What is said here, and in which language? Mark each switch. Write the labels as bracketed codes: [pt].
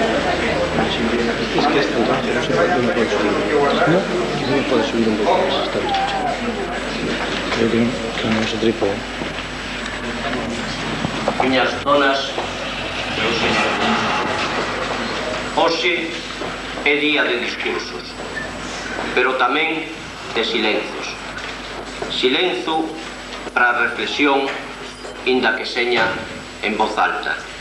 [es] Es que esta entonces no se puede subir. ¿No? No puede subir un poco más, está bien. [gl] Creo que non se trípode. Miñas zonas, meus señores, hoxe é día de discursos, pero tamén de silencios. Silencio para a reflexión, inda que seña en voz alta.